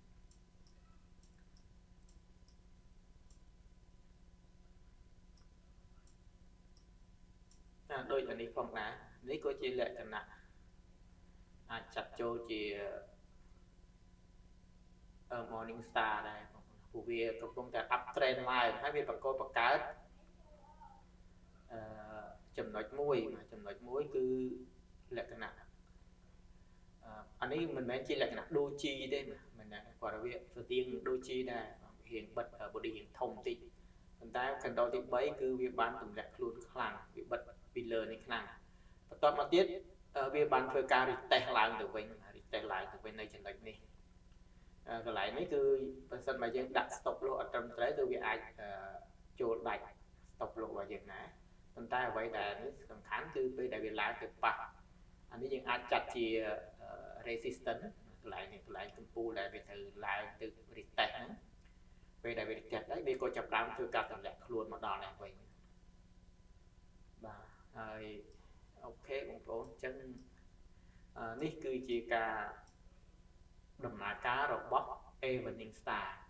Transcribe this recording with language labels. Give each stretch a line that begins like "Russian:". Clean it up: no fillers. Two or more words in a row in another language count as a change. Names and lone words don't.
Khmer: ដូចអានេះផងដែរនេះក៏ជាលក្ខណៈអាចចាត់ចូលជា
English: morning star
Khmer: ដែរព្រោះវាកំពុងតែ
English: up trend
Khmer: ឡើងហើយវាបង្កើត ចំណុចមួយគឺលក្ខណៈអានេះមិនមែនជាលក្ខណៈដូជីទេមិនណាគាត់ថាវាស្ទៀងដូជី ដែររៀងបិទ body រៀងធំបន្តិចប៉ុន្តែ candle ទី3គឺវាបានទម្លាក់ខ្លួនខ្លាំងវាបិទពីលើនេះខ្លាំងបន្ទាប់មកទៀតវាបានធ្វើការ retest ឡើងទៅវិញនៅ ចំណុចនេះកន្លែងនេះគឺបើសិនបើយើងដាក់
English: stop loss
Khmer: អត់ត្រឹមត្រូវគឺវាអាចចូលដាច់
English: stop loss
Khmer: របស់យើងណាប៉ុន្តែអ្វី ដែលនេះសំខាន់គឺពេលដែលវាឡើងទៅប៉ះអានេះយើងអាចចាត់ជា resistance កន្លែងនេះកន្លែង កំពូលដែលវាត្រូវឡើងទៅ retest ហ្នឹងពេលដែលវា retest ហើយវាក៏ចាប់ផ្ដើមធ្វើការទម្លាក់ខ្លួនមកដល់នេះវិញបាទហើយអូខេបងប្អូនអញ្ចឹងនេះគឺជាការដំណើរការរបស់
English: Evening Star